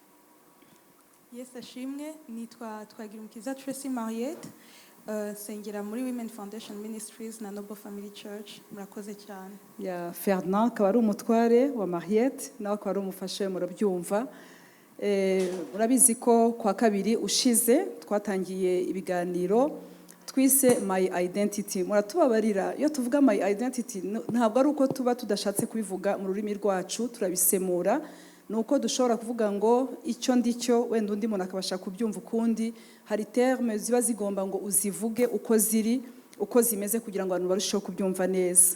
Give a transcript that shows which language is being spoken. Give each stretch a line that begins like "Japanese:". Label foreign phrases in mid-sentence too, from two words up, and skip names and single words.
Kinyarwanda: Yesu ashimwe, nitwa Twagirumukiza Tracy Mariette, sengera muri Women Foundation Ministries na Noble Family Church. Murakoze cyane. Ya Ferdinand akaba ari umutware wa Mariette, nawe akaba ari umufasha murabyumva. Urabizi ko kwa kabiri ushize twatangiye ibiganiro twise My Identity. Muratubabarira iyo tuvuga My Identity ntabwo ari uko tuba tudashatse kubivuga mu rurimi rwacu, turabisemura. Nuko dushobora kuvuga ngo icyo ndicyo wenda undi muntu akabasha kubyumva ukundi. Hari terme ziba zigomba ngo uzivuge uko ziri, uko zimeze kugira ngo abantu barusheho kubyumva neza.